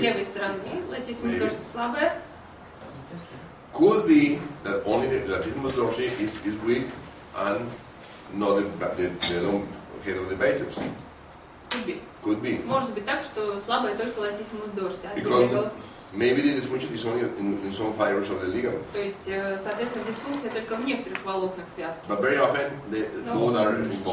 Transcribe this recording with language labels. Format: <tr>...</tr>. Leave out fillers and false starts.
<ru>левой стороны, латиссимус дорси слабая.</ru> <en>Could be that only the latissimus dorsi is weak and not the long head of the biceps. Could be.</en> <ru>Может быть так, что слабая только латиссимус дорси.</ru> <en>Because maybe the dysfunction is only in some fibers of the ligament.</en> <ru>То есть, соответственно, дисфункция только в некоторых волокнах связки.</ru> <en>But very often the two are involved.</en>